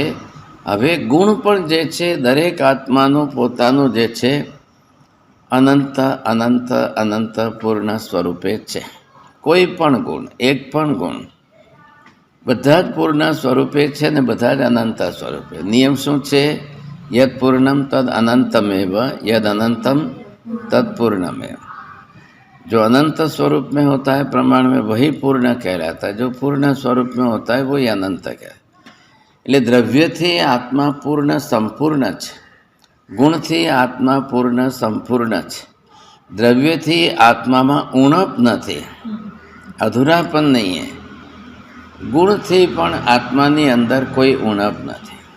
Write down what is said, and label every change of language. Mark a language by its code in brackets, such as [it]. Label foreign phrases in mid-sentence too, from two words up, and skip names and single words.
[gu] હવે ગુણ પણ જે છે દરેક આત્માનું પોતાનું જે છે અનંત અનંત અનંત પૂર્ણ સ્વરૂપે છે. કોઈ પણ ગુણ, એક પણ ગુણ, બધા જ પૂર્ણ સ્વરૂપે છે ને બધા જ અનંત સ્વરૂપે. નિયમ શું છે? [sa] યદ પૂર્ણમ તદ अनंतमेव, यद अनंतम तद पूर्णमेव. [hi] जो अनंत स्वरूप में होता है प्रमाण में वही पूर्ण कहलाता है, जो पूर्ण स्वरूप में होता है वही अनंत कहलाता है. [gu] એટલે દ્રવ્યથી આત્મા પૂર્ણ સંપૂર્ણ છે, ગુણથી આત્મા પૂર્ણ સંપૂર્ણ છે. દ્રવ્યથી આત્મામાં ઉણપ નથી, અધૂરા પણ નહીં. ગુણથી પણ આત્માની અંદર કોઈ ઉણપ નથી.